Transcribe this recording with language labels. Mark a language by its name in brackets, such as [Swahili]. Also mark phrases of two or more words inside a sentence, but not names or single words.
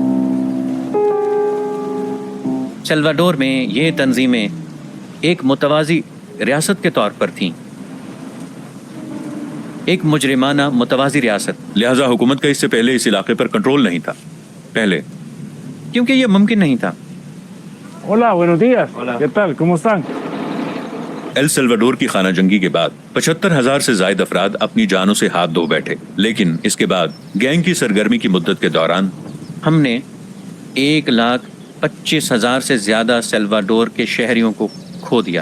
[Urdu] سلواڈور میں یہ تنظیمیں ایک متوازی ریاست کے طور پر تھیں، ایک مجرمانہ متوازی ریاست. لہٰذا حکومت کا اس سے پہلے اس علاقے پر کنٹرول نہیں تھا پہلے, کیونکہ یہ ممکن نہیں تھا. [Spanish] Hola, buenos días। ¿Qué tal? ¿Cómo están? [Urdu] ایل سلواڈور کی خانہ جنگی کے بعد 75,000 سے زائد افراد اپنی جانوں سے ہاتھ دھو بیٹھے، لیکن اس کے بعد گینگ کی سرگرمی کی مدت کے دوران ہم نے 1,25,000 سے زیادہ سلواڈور کے شہریوں کو کھو دیا.